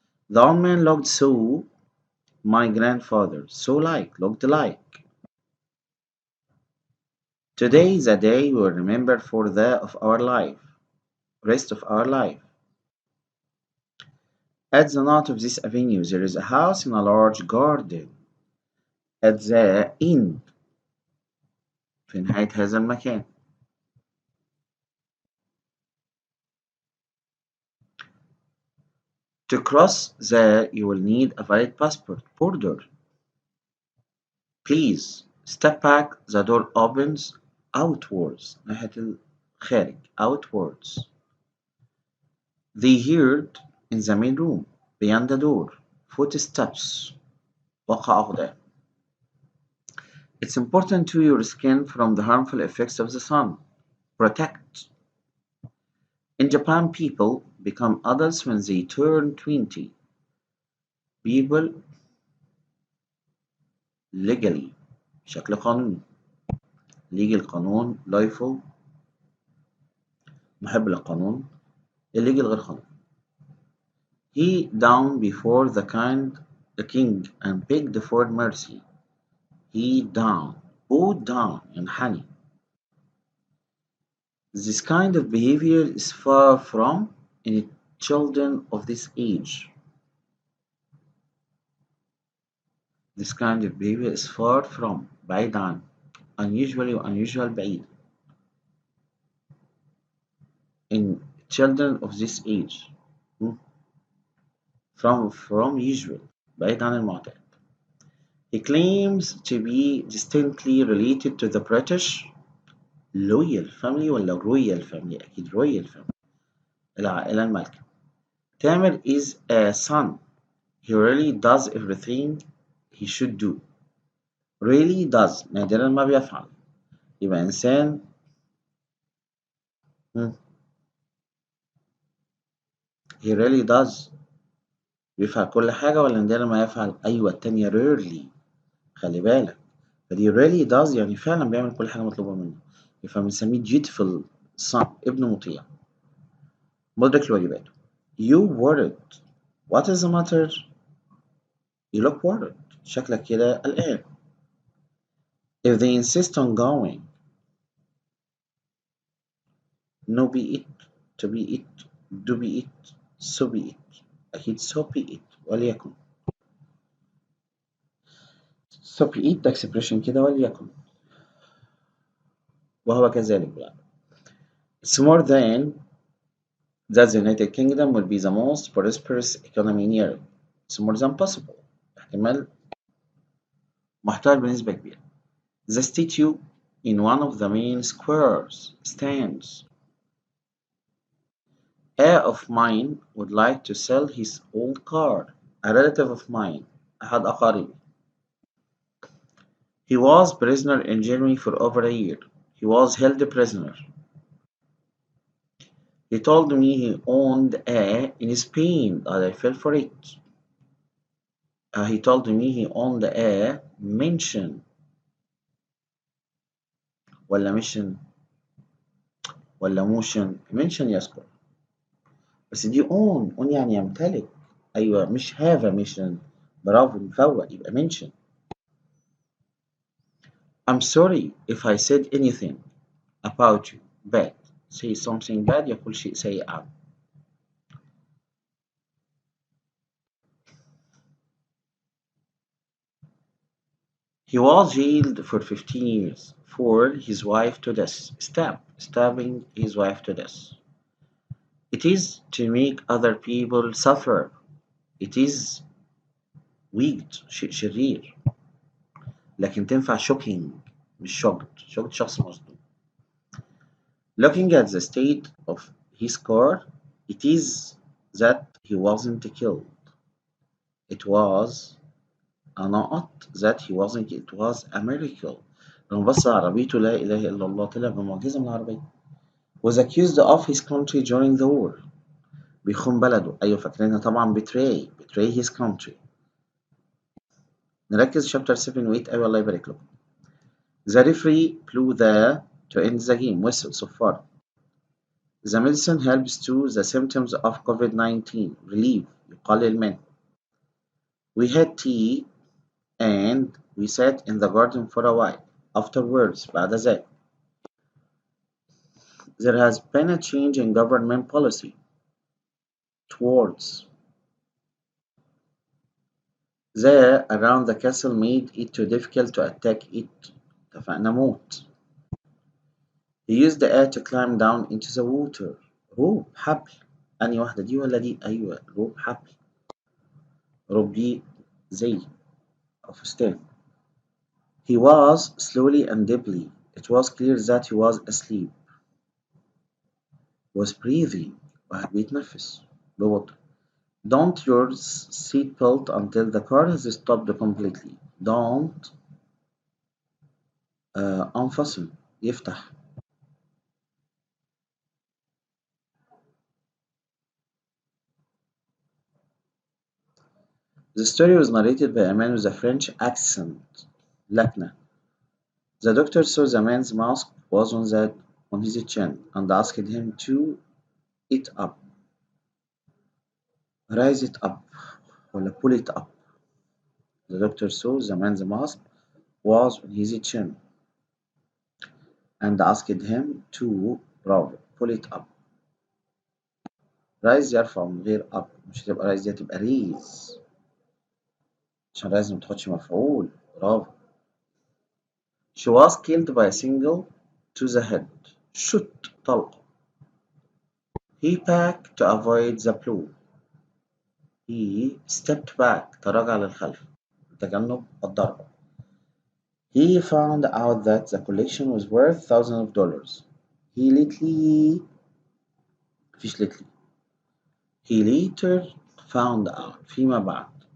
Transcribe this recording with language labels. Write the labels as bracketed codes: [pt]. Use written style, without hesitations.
[en] The old man looked so my grandfather, so looked like. Today is a day we'll remember for the of our life, rest of our life. At the north of this avenue there is a house in a large garden. At the end [ar] في نهاية هذا المكان. [en] To cross there you will need a valid passport. Border. Please step back. The door opens outwards. [ar] ناحية الخارج. Outwards. [en] They heard in the main room beyond the door footsteps. [ar] وقع أقدام. [en] It's important to your skin from the harmful effects of the sun. Protect. In Japan, people become adults when they turn 20. People legally [ar] بشكل قانوني. legal قانون lawful محب للقانون illegal غير قانوني. [en] He down before the king and begged for mercy. He down bowed down ينحني. This kind of behavior is far from any children of this age. This kind of behavior is far from [ar] بعيد عن [en] unusually unusual بعيد in children of this age. From usual [ar] بعيد عن المعتاد. [en] He claims to be distinctly related to the British loyal family ولا royal family أكيد royal family [ar] العائلة المالكة. [en] Tamer is a son. He really does everything he should do. Really does [ar] نادرا ما بيفعل. يبقى إنسان [en] he really does [ar] بيفعل كل حاجة ولا نادرا ما يفعل. أيوة التانية rarely. خلي بالك فدي [en] really does [ar] يعني فعلا بيعمل كل حاجة مطلوبة منه. فبنسميه [en] dutiful son [ar] ابن مطيع مدرك لواجباته. [en] You worried. What is the matter? You look worried. [ar] شكلك كده قلقان. [en] If they insist on going, no be it, to be it, do be it, so be it. أكيد so be it وليكن. So be it ده expression كده وليكن. [ar] وهو كذلك بقى. [en] It's more than that the United Kingdom will be the most prosperous economy in Europe. It's more than possible. [ar] احتمال محتمل بنسبة كبيرة. [en] The statue in one of the main squares stands. A of mine would like to sell his old car. A relative of mine. [ar] أحد أقاربي. [en] He was prisoner in Germany for over a year. He was held prisoner. He told me he owned a in Spain that I fell for it. He told me he owned a mansion ولا mission ولا motion mention [ar] يذكر بس دي [en] own [ar] يعني يمتلك. أيوة مش [en] have a mission. [ar] برافو مفوق يبقى mention. [en] I'm sorry if I said anything about you bad. Say something bad [ar] يقول شيء سيء عنه. [en] He was jailed for 15 years for his wife to death, stabbing his wife to death. It is to make other people suffer. It is wicked [ar] شرير، لكن تنفع shocking مش shocked شخص مصدوم. [en] Looking at the state of his car, it is that he wasn't killed. It was not that he wasn't killed. It was a miracle. [ar] لما بص على عربيته لا إله إلا الله طلع بمعجزة من العربية. [en] Was accused of his country during the war. [ar] بيخون بلده. أيوة فاكرينها طبعا [en] betray his country. [ar] نركز chapter 7 و 8 أيوة الله يبارك لكم. [en] The referee blew to end the game whistle صفارة. The medicine helps to the symptoms of COVID-19 relief [ar] يقلل منه. [en] We had tea and we sat in the garden for a while. Afterwards [ar] بعد ذلك [en] there has been a change in government policy towards the around the castle made it too difficult to attack it. [ar] اتفقنا موت. [en] He used the air to climb down into the water. [ar] روب حبل. أنهي واحدة دي ولا دي؟ أيوة روب حبل. روب دي زي أو فستان. [en] He was slowly and deeply. It was clear that he was asleep. Was breathing. [ar] واحد بيتنفس ببطء. [en] Don't use seatbelt until the car has stopped completely. Don't unfasten. يفتح. The story was narrated by a man with a French accent. [ar] لكنة. [en] The doctor saw the man's mask was on his chin and asked him to it up. Rise it up ولا pull it up. The doctor saw the man's mask was on his chin and asked him to bravo pull it up. [ar] rise يرفع من غير up مش هتبقى rise دي هتبقى raise عشان rise ما تاخدش مفعول برافو. [en] She was killed by a single to the head. Shoot طلقة. He backed to avoid the blow. He stepped back [ar] تراجع للخلف تجنب الضربة. [en] He found out that the collection was worth thousands of dollars. He lately مفيش lately. He later found out [ar] فيما بعد.